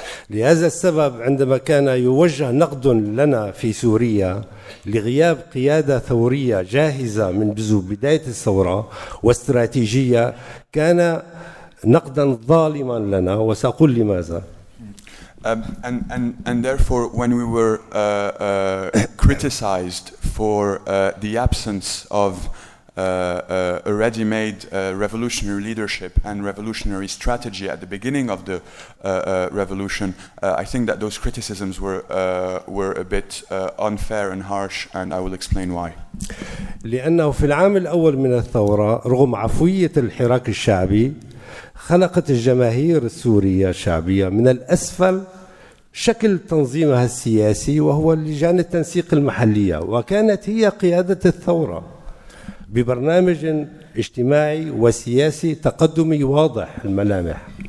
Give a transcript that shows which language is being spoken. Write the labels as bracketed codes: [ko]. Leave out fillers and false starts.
[ar] لهذا السبب عندما كان يوجه نقد لنا في سوريا لغياب قيادة ثورية جاهزة من بداية الثورة واستراتيجية، كان نقدا ظالما لنا، وسأقول لماذا. [en] And therefore, when we were criticized for the absence of a ready-made revolutionary leadership and revolutionary strategy at the beginning of the revolution, I think that those criticisms were a bit unfair and harsh, and I will explain why. [ar] لأنه في العام الأول من الثورة رغم عفوية الحراك الشعبي خلقت الجماهير السورية الشعبية من الأسفل شكل تنظيمها السياسي وهو لجان التنسيق المحلية، وكانت هي قيادة الثورة ببرنامج اجتماعي وسياسي تقدمي واضح الملامح.